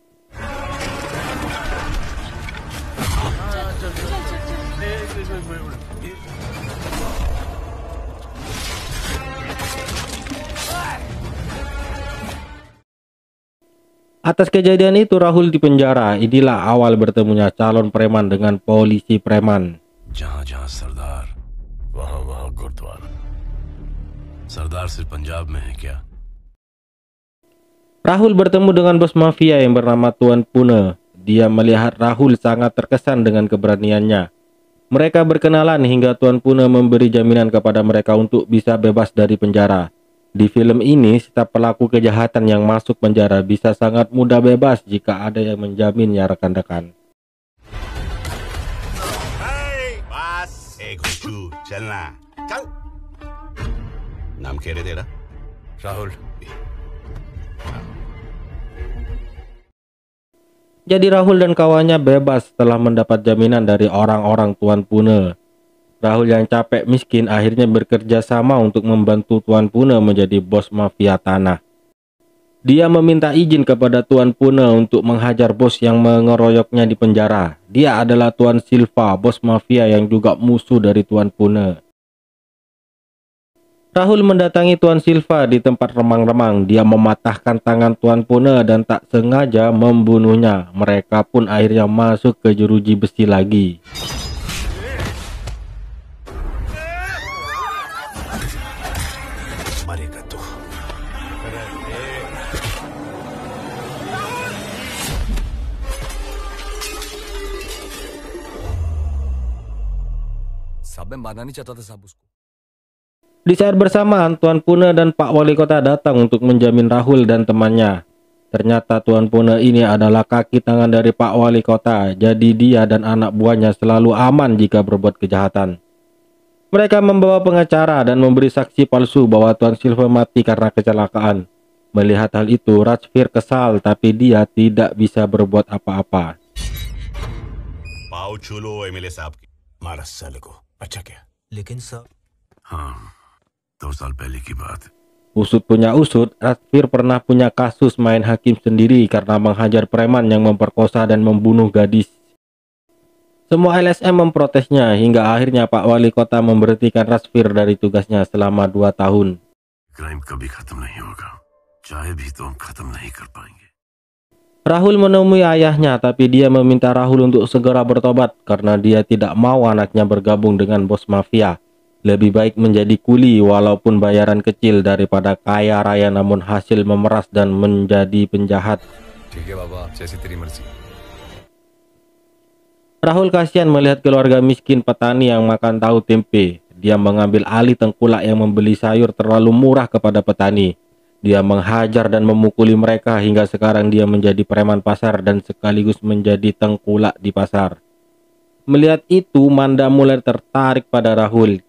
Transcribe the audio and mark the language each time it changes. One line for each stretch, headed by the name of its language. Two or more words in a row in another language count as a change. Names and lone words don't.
Indonesian: Atas kejadian itu Rahul dipenjara. Inilah awal bertemunya calon preman dengan polisi preman.
Hindi: जहाँ-जहाँ सरदार, वहाँ-वहाँ गुरुद्वारा. सरदार सिर्फ पंजाब में है क्या?
Indonesian: Rahul bertemu dengan bos mafia yang bernama Tuan Pune. Dia melihat Rahul sangat terkesan dengan keberaniannya. Mereka berkenalan hingga Tuan Pune memberi jaminan kepada mereka untuk bisa bebas dari penjara. Di film ini, setiap pelaku kejahatan yang masuk penjara bisa sangat mudah bebas jika ada yang menjaminnya, rekan-rekan.
Hindi: Hey, बस एक गुच्चू चलना चल नाम क्या रे तेरा राहुल
Indonesian: Jadi Rahul dan kawannya bebas setelah mendapat jaminan dari orang-orang Tuan Pune. Rahul yang capek miskin akhirnya bekerja sama untuk membantu Tuan Pune menjadi bos mafia tanah. Dia meminta izin kepada Tuan Pune untuk menghajar bos yang mengeroyoknya di penjara. Dia adalah Tuan Silva, bos mafia yang juga musuh dari Tuan Pune. Rahul mendatangi Tuan Silva di tempat remang-remang. Dia mematahkan tangan Tuan Pune dan tak sengaja membunuhnya. Mereka pun akhirnya masuk ke jeruji besi lagi.
Hindi: मरेगा तू साहब मैं मारना नहीं चाहता था साहब उसको।
Indonesian: Di saat bersamaan, Tuan Pune dan Pak Wali Kota datang untuk menjamin Rahul dan temannya. Ternyata Tuan Pune ini adalah kaki tangan dari Pak Wali Kota, jadi dia dan anak buahnya selalu aman jika berbuat kejahatan. Mereka membawa pengacara dan memberi saksi palsu bahwa Tuan Silva mati karena kecelakaan. Melihat hal itu, Rajveer kesal, tapi dia tidak bisa berbuat apa-apa.
Hindi: पाव छूलो एमएलए साहब की मारा साले को अच्छा क्या लेकिन सर हाँ 2 साल पहले की बात
Indonesian: Usut punya usut, Rajveer pernah punya kasus main hakim sendiri karena menghajar preman yang memperkosa dan membunuh gadis. Semua LSM memprotesnya hingga akhirnya Pak Wali Kota memberhentikan Rajveer dari tugasnya selama 2 tahun.
Hindi: क्राइम कभी खत्म नहीं होगा चाहे भी तो हम खत्म नहीं कर पाएंगे
Indonesian: Rahul menemui ayahnya, tapi dia meminta Rahul untuk segera bertobat karena dia tidak mau anaknya bergabung dengan bos mafia. Lebih baik menjadi kuli walaupun bayaran kecil daripada kaya raya namun hasil memeras dan menjadi penjahat.
Hindi: ठीक है बाबा जैसी तेरी मर्जी।
Indonesian: Rahul kasihan melihat keluarga miskin petani yang makan tahu tempe. Dia mengambil alih tengkulak yang membeli sayur terlalu murah kepada petani. Dia menghajar dan memukuli mereka hingga sekarang dia menjadi preman pasar dan sekaligus menjadi tengkulak di pasar. Melihat itu, Manda mulai tertarik pada Rahul.